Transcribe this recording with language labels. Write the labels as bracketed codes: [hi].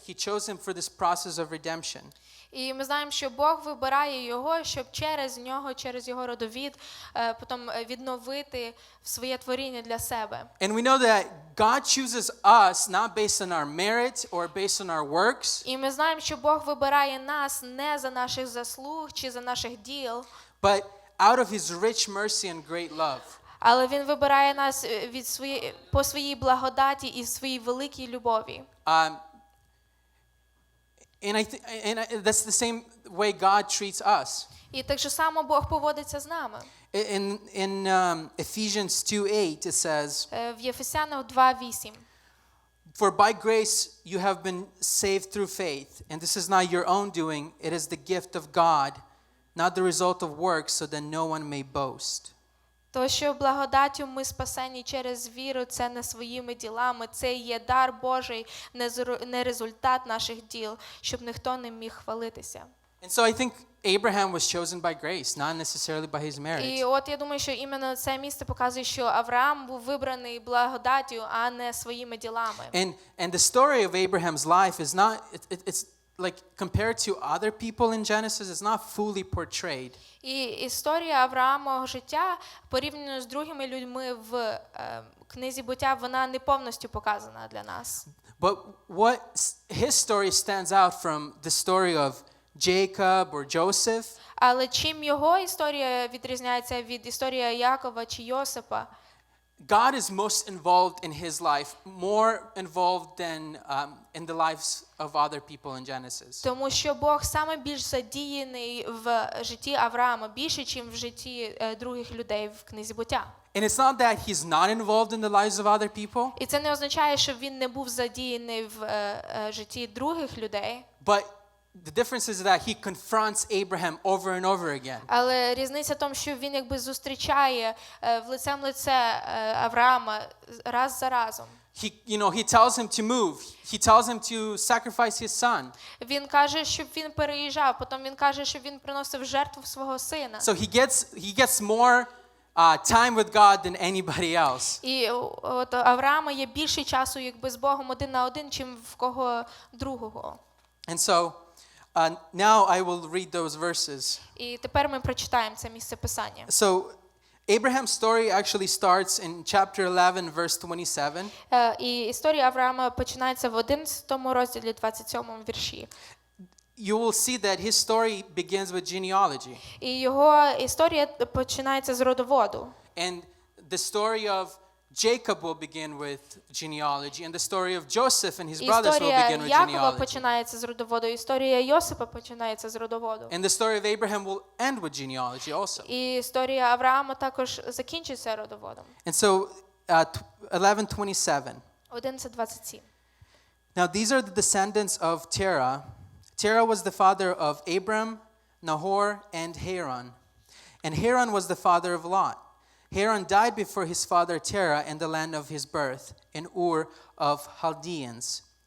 [en] He chose him for this process of redemption. [uk] І ми знаємо, що Бог вибирає його, щоб через нього, через його родовід, потім відновити своє творіння для себе. [en] And we know that God chooses us not based on our merit or based on our works. [uk] І ми знаємо, що Бог вибирає нас не за наших заслуг чи за наших діл, [en] But out of his rich mercy and great love. [uk] але він вибирає нас по своїй благодаті і своїй великій любові. [en] And that's the same way God treats us. [uk] І так же само Бог поводиться з нами. [en] In Ephesians 2:8 it says, [uk] В Єфесянах 2:8. [en] For by grace you have been saved through faith, and this is not your own doing, it is the gift of God, not the result of works, so that no one may boast. [uk] То, що благодаттю ми спасені через віру, це не своїми ділами, це є дар Божий, не результат наших діл, щоб ніхто не міг хвалитися. [en] And so I think Abraham was chosen by grace, not necessarily by his merit. [uk] І от я думаю, що іменно це місце показує, що Авраам був вибраний благодаттю, а не своїми ділами. [en] And the story of Abraham's life is not, it's like compared to other people in Genesis, it's not fully portrayed. [uk] І історія Авраамового життя, порівняно з другими людьми в книзі Буття, вона не повністю показана для нас. [en] But what his story stands out from the story of Jacob or Joseph, [uk] Але чим його історія відрізняється від історії Якова чи Йосипа? [en] God is most involved in his life, more involved than in the lives of other people in Genesis. [uk] Тому що Бог саме більш задіяний в житті Авраама, більше, ніж в житті других людей в книзі Буття. [en] And it's not that he's not involved in the lives of other people, [uk] І це не означає, що він не був задіяний в житті других людей. [en] but the difference is that he confronts Abraham over and over again. [uk] Але різниця в тому, що він якби зустрічає в лице Авраама раз за разом. [en] He tells him to move. He tells him to sacrifice his son. [uk] Він каже, щоб він переїжджав, потім він каже, щоб він приносив жертву свого сина. [en] So he gets more time with God than anybody else. [uk] І от Авраама є більше часу якби з Богом один на один, чим в кого другого. [en] And so now I will read those verses. [uk] І тепер ми прочитаємо це місце писання. [en] So Abraham's story actually starts in chapter 11 verse 27. [uk] І історія Авраама починається в 11 розділі 27 вірші. [en] You will see that his story begins with genealogy. [uk] І його історія починається з родоводу. [en] And the story of Jacob will begin with genealogy, and the story of Joseph and his brothers will begin with [uk] Якова [en] genealogy. [uk] починається з родоводу, історія Йосипа починається з родоводу. [en] And the story of Abraham will end with genealogy also. [uk] І історія Авраама також закінчиться родоводом. [en] And so 11:27. [uk] 11:27. [en] Now these are the descendants of Terah. Terah was the father of Abram, Nahor, and Haran. And Haran was the father of Lot. Haran died before his father Terah in the land of his birth, in Ur of Chaldeans.